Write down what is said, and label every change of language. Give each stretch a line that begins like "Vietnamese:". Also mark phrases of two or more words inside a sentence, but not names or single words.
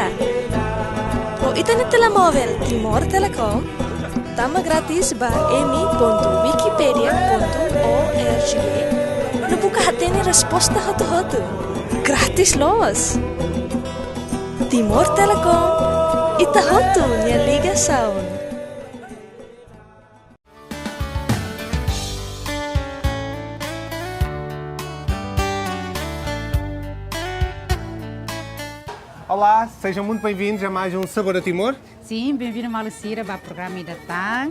Tetum: O ita na telemóvel Timor Telecom, tama grátis ba emi.wikipedia.org. No buka hatene resposta hotu-hotu. Gratis los. Timor Telecom, ita hotu nia ligação.
Portuguese: Olá, sejam muito bem-vindos a mais um Sabor a Timor. Sim, bem-vindo a Lucira para o programa da TAG.